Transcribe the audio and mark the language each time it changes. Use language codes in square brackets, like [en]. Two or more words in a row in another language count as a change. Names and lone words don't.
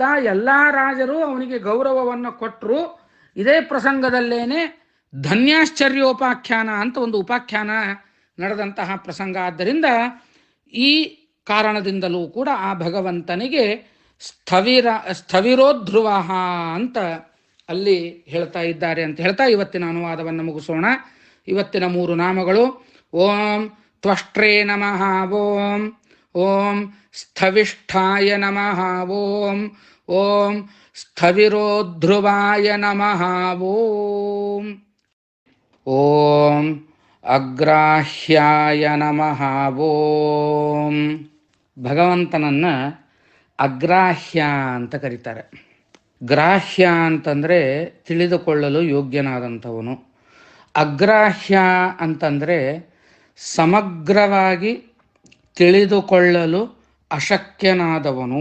[kn] ಎಲ್ಲ ರಾಜರು ಅವನಿಗೆ ಗೌರವವನ್ನು ಕೊಟ್ಟರು. ಇದೇ ಪ್ರಸಂಗದಲ್ಲೇನೆ ಧನ್ಯಾಶ್ಚರ್ಯೋಪಾಖ್ಯಾನ ಅಂತ ಒಂದು ಉಪಾಖ್ಯಾನ ನಡೆದಂತಹ ಪ್ರಸಂಗ. ಆದ್ದರಿಂದ ಈ ಕಾರಣದಿಂದಲೂ ಕೂಡ ಆ ಭಗವಂತನಿಗೆ ಸ್ಥವಿರೋಧ್ರುವ ಅಂತ ಅಲ್ಲಿ ಹೇಳ್ತಾ ಇದ್ದಾರೆ ಅಂತ ಹೇಳ್ತಾ ಇವತ್ತಿನ ಅನುವಾದವನ್ನು ಮುಗಿಸೋಣ. ಇವತ್ತಿನ 3 ನಾಮಗಳು: [sa] ಓಂ ತ್ವಷ್ಟ್ರೇ ನಮಃ, ಓಂ ಓಂ ಸ್ಥವಿಷ್ಠಾಯ ನಮಃ, ಓಂ ಓಂ ಸ್ಥವಿರೋಧ್ರುವಾಯ ನಮಃ, ಓಂ ಓಂ ಅಗ್ರಾಹ್ಯಾಯ ನಮಃ, ಓಂ. [kn] ಭಗವಂತನನ್ನ ಅಗ್ರಾಹ್ಯ ಅಂತ ಕರೀತಾರೆ. ಗ್ರಾಹ್ಯ ಅಂತಂದರೆ ತಿಳಿದುಕೊಳ್ಳಲು ಯೋಗ್ಯನಾದಂಥವನು. ಅಗ್ರಾಹ್ಯ ಅಂತಂದರೆ ಸಮಗ್ರವಾಗಿ ತಿಳಿದುಕೊಳ್ಳಲು ಅಶಕ್ಯನಾದವನು.